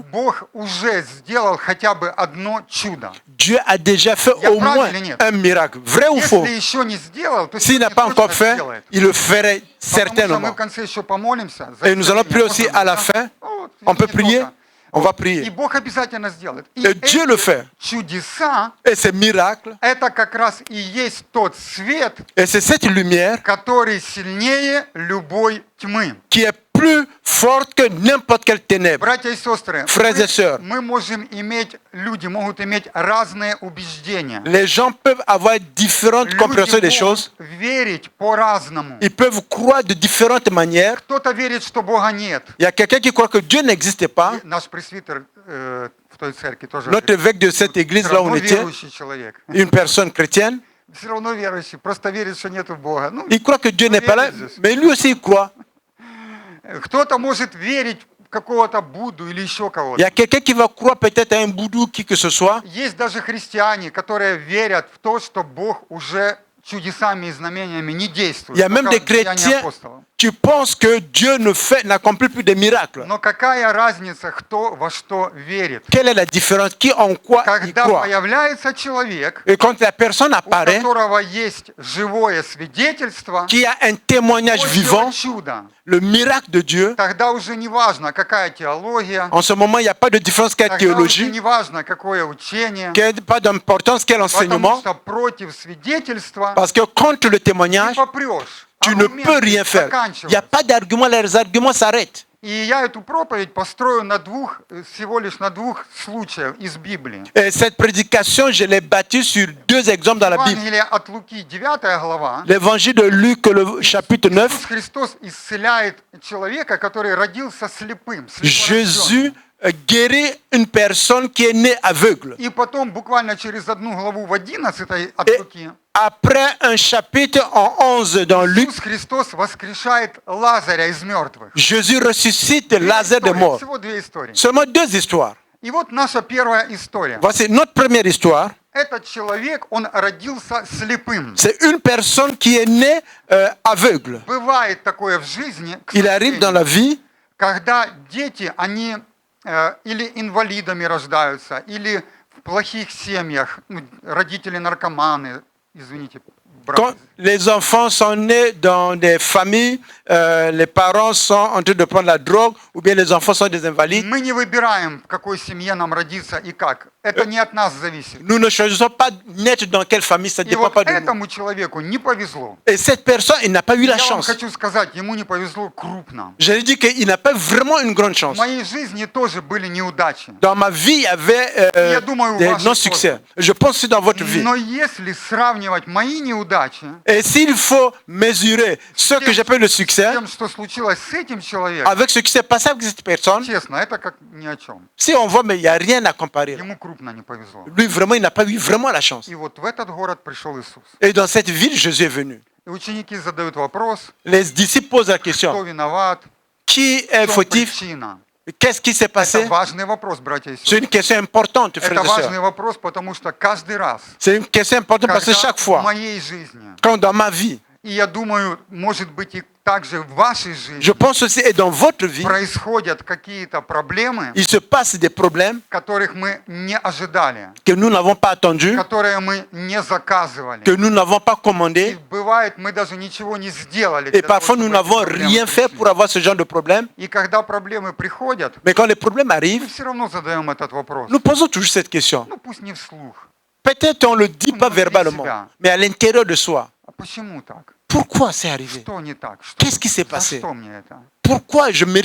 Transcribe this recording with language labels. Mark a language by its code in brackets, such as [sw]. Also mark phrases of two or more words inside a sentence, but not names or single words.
[ru] Бог уже сделал хотя бы одно чудо. [fr] Dieu a déjà fait [ru] Я [fr] au [ru] прав [fr] moins [ru] или нет? [fr] un miracle. Vrai ou faux? [ru] Если еще не сделал, то [fr] S'il n'a [ru] сегодня [fr] pas [ru] точно [fr] encore fait, [ru] сделает. [fr] il le ferait [ru] Потому что мы [fr] certainement. [ru] в конце еще помолимся. за [fr] Et nous allons [ru] исцеление. [fr] prier aussi [ru] Можно, [fr] à la [ru] да? [fr] fin. [ru] Вот, [fr] On peut [ru] не [fr] prier. [ru] только. [fr] On va [ru] И [fr] prier. [ru] Бог обязательно сделает. И [fr] Et Dieu le [ru] эти [fr] fait. [ru] чудеса, [fr] Et ces miracles, [ru] это как раз и есть тот свет, [fr] et c'est cette lumière [ru] который сильнее любой тьмы. [fr] qui est plus forte que n'importe quelle ténèbre. [ru] Братья и сестры, [fr] Frères et sœurs. [ru] мы можем иметь, люди могут иметь разные убеждения. [fr] Les gens peuvent avoir différentes compréhensions des [ru] Люди [fr] choses. [ru] могут верить по-разному. [fr] Ils peuvent croire de différentes manières. [ru] Кто-то верит, что Бога нет. [fr] Il y a quelqu'un qui croit que Dieu n'existe pas. [ru] И наш пресвитер в той церкви тоже [fr] Notre évêque de cette église, [ru] все [fr] là où on [ru] равно [fr] était, [ru] верующий человек. [fr] une personne chrétienne, [ru] Все равно верующий, просто верит, что нету Бога. Ну, [fr] il croit que Dieu n'est pas là, mais lui aussi il croit. [ru] кто-то может верить в какого-то Будду или еще [fr] Il y [ru] кого-то. [fr] a quelqu'un qui va croire peut-être à un boudou, qui que ce soit. [ru] Есть даже христиане, которые верят в то, что Бог уже чудесами и знамениями не действует. [fr] Il y a même [ru] только [fr] des [ru] в деяниях [fr] chrétiens [ru] апостолов. [fr] qui pensent que Dieu n'accomplit plus de miracles. [ru] Но какая разница, кто во что верит? [fr] Quelle est la différence? Qui en quoi il [ru] Когда [fr] croit? [ru] появляется человек, [fr] Et quand la personne [ru] у [fr] apparaît, [ru] которого есть живое свидетельство, [fr] qui a un témoignage vivant, [ru] Божьего чуда, [fr] le miracle de Dieu, [ru] тогда уже не важно, какая теология, [fr] en ce moment, il n'y a pas de différence quelle [ru] тогда уже [fr] théologie, [ru] не важно, какое учение, [fr] pas d'importance quel [ru] потому [fr] enseignement, [ru] что против свидетельства [fr] parce que contre le [ru] не [fr] témoignage, [ru] попрешь. [fr] tu ne peux rien faire. Il n'y a pas d'argument, les arguments s'arrêtent. [ru] И я эту проповедь построю всего лишь на двух случаях из Библии. [fr] Et cette prédication, je l'ai bâtie sur deux exemples dans la Bible. [ru] Евангелие от Луки, 9 глава. [fr] L'évangile de Luc, le chapitre 9, [ru] Иисус Христос исцеляет человека, который родился слепым. [fr] Jésus guérit une personne qui est née aveugle. [ru] И потом, буквально через одну главу в 11 от [fr] Et [ru] Луки, [fr] après un chapitre en 11 dans Luc, [ru] Иисус Христос воскрешает Лазаря из мертвых. [fr] Jésus ressuscite Lazare des morts. [ru] Всего две истории. [fr] Seulement deux histoires. [ru] И вот наша первая история. [fr] Voici notre première histoire. [ru] Этот человек, он родился слепым. [fr] C'est une personne qui est née aveugle. [ru] Бывает такое в жизни, к [fr] Il arrive dans la [ru] сожалению, [fr] vie [ru] когда дети, они или инвалидами рождаются, или в плохих семьях, ну, родители наркоманы, извините, [fr] quand les enfants sont nés dans des familles, les parents sont en train de prendre la drogue, ou bien les enfants sont des invalides. [ru] Мы не выбираем, в какой семье нам родиться и как. Это не от нас зависит. [fr] Nous ne choisissons pas naître dans quelle famille, ça ne [ru] И [fr] dépend [ru] вот [fr] pas de nous. [ru] этому человеку не повезло. [fr] Et cette personne, il n'a pas eu la [ru] Я вам [fr] chance. [ru] хочу сказать, ему не повезло крупно. [fr] Je lui dis qu'il n'a pas vraiment une grande [ru] В [fr] chance. [ru] моей жизни тоже были неудачи. [fr] Dans ma vie, il y avait [ru] Я думаю, у [fr] des [ru] вас [fr] non-succès. Je pense que dans votre vie. [ru] Но если сравнивать мои неудачи [fr] Et s'il faut mesurer ce que j'appelle le [ru] с [fr] succès [ru] тем, что случилось с этим человеком, [fr] avec ce qui s'est passé avec cette personne, [ru] честно, это как ни о чем. [fr] si on voit, mais il n'y a rien à comparer. [ru] Ему крупно не повезло. [fr] Lui, vraiment, il n'a pas eu vraiment la chance. [ru] И вот в этот город пришел Иисус. [fr] Et dans cette ville, Jésus est venu. [ru] И ученики задают вопрос, [fr] Les disciples posent la [ru] кто [fr] question, [ru] виноват, [fr] qui [ru] в [fr] est [ru] чем [fr] fautif? [ru] причина. [fr] Qu'est-ce qui s'est [ru] Это [fr] passé? [ru] важный вопрос, братья и [fr] C'est [ru] сестры. [fr] une question importante, frères [ru] Это [fr] et [ru] важный [fr] sœurs. [ru] вопрос, потому что каждый раз, [fr] C'est une question importante parce que [ru] когда [fr] chaque [ru] в [fr] fois, [ru] моей жизни, [fr] quand dans ma vie, [ru] и я думаю, может быть и также в вашей жизни, [fr] je pense aussi, et dans votre vie, [ru] происходят какие-то проблемы, [fr] il se passe des problèmes [ru] которых мы не ожидали, [fr] que nous n'avons pas attendus, [ru] которые мы не заказывали. [fr] que nous n'avons pas [ru] И [fr] commandés, [ru] бывает, мы даже ничего не сделали. [fr] et [ru] для того, [fr] parfois nous [ru] чтобы [fr] n'avons [ru] эти проблемы [fr] rien fait [ru] пришли. [fr] pour avoir ce genre de problème. [ru] И когда проблемы приходят, [fr] Mais quand les problèmes [ru] мы [fr] arrivent, [ru] все равно задаем этот вопрос. [fr] nous posons toujours cette question. [ru] Ну пусть не вслух. [fr] Peut-être on ne le dit pas verbalement, mais à l'intérieur de soi. [ru] А почему так? [fr] Pourquoi c'est arrivé? [ru] Что не так? Что, [fr] Qu'est-ce qui s'est [ru] за [fr] passé? [ru] что мне это? [fr] Pourquoi je mérite